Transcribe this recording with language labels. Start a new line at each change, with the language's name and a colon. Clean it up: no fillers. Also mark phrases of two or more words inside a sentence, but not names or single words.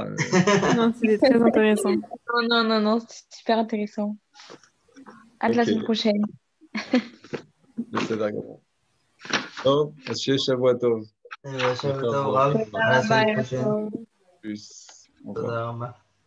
French: Non, c'était très intéressant. Non, c'est super intéressant. À la semaine prochaine. Oh, monsieur
Hebrew: שבועות טוב. שבועות טוב רב.
French: À la semaine prochaine. Plus.
Hebrew: Tודה רבה.